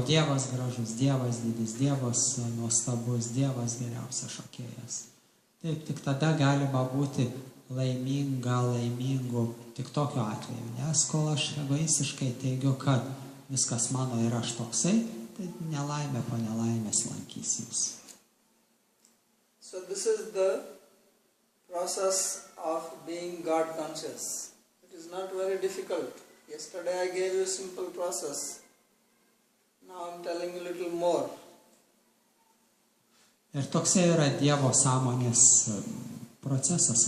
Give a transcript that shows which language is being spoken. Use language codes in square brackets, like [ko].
[lt] Dievas gražus, Dievas didis, Dievas nuostabus, Dievas geriausias šokėjas. Taip, tik tada galima būti laimingu tik tokiu atveju. Nes kol aš egoistiškai teigiu, kad viskas mano ir aš toksai, tai nelaimė po nelaimės lankys jūs. [en] So this is the process of being God conscious. It is not very difficult. Yesterday I gave you a simple process. Now I am telling you a little more. [lt] Ir toksai yra Dievo sąmonės procesas.